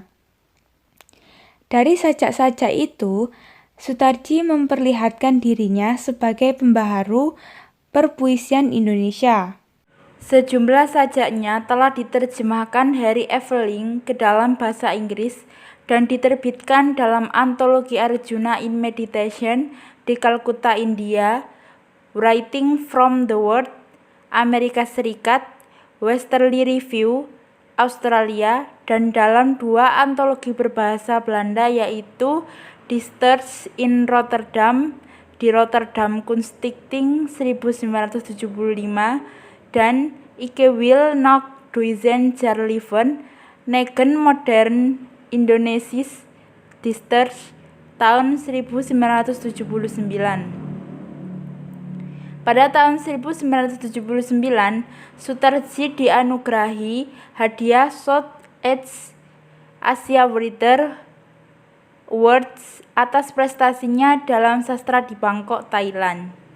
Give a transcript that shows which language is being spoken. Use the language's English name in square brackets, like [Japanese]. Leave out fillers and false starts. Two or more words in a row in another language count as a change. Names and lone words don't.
[Indonesian] Dari sajak-sajak itu, Soetarji memperlihatkan dirinya sebagai pembaharu perpuisian Indonesia. Sejumlah sajaknya telah diterjemahkan Harry Eveling ke dalam bahasa Inggris dan diterbitkan dalam antologi Arjuna in Meditation di Calcutta, India, Writing from the World, Amerika Serikat, Westerly Review, Australia, dan dalam dua antologi berbahasa Belanda yaitu Dichters in Rotterdam di Rotterdam Kunststichting 1975 dan Ik wil nog duizend jaar leven, 9 modern Indonesisch Dichters tahun 1979. Pada tahun 1979, Soetarji dianugerahi hadiah Southeast Asia Writer Awards atas prestasinya dalam sastra di Bangkok, Thailand.